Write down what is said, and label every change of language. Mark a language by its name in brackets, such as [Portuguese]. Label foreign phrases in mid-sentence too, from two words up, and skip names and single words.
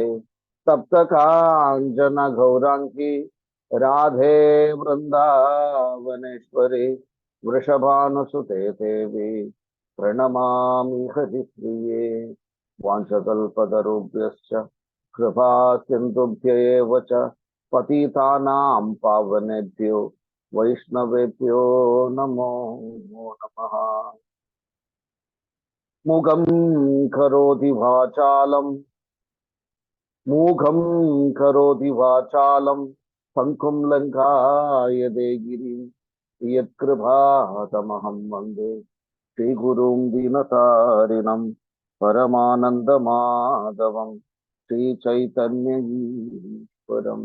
[Sanskrit] തപ്തകാഞ്ചന ഗൗരാംഗി രാധേ വൃന്ദാവനേശ്വരി വൃഷഭാനുസുതേ ദേവി പ്രണമാമി ഹരിപ്രിയേ. വാഞ്ചകൽപതരുഭ്യശ്ച കൃപാ സിന്ധുഭ്യൈവ ച പതിതാനാം പാവനേഭ്യോ വൈഷ്ണവേഭ്യോ നമോ നമഃ. മുഖം കരോതി വാചാലം പങ്കും ലങ്കായതേ ഗിരിം യത്കൃപാതമഹം വന്ദേ ശ്രീഗുരും ദീനതാരിണം പരമാനന്ദമാധവം ശ്രീചൈതന്യീശ്വരം.